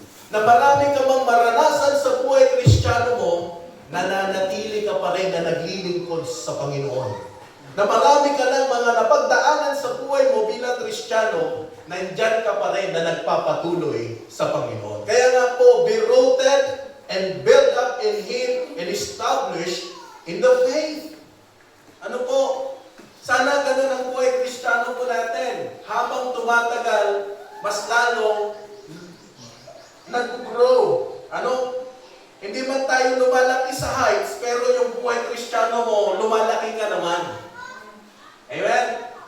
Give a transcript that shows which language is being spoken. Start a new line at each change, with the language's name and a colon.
Filipino: Na marami ka mang maranasan sa buhay Kristiyano mo, nananatili ka pa rin na naglilingkod sa Panginoon. Na marami ka lang mga napagdaanan sa buhay mo bilang Kristiyano, nandyan ka pa rin na nagpapatuloy sa Panginoon. Kaya nga po,
English: be rooted and built up in Him and established in the faith.
Filipino: Ano po? Sana ganun ang buhay Kristiyano po natin. Habang tumatagal, mas lalong nag-grow. Ano? Hindi man tayo lumalaki sa heights, pero yung buhay Kristiyano mo, lumalaki ka naman. Amen?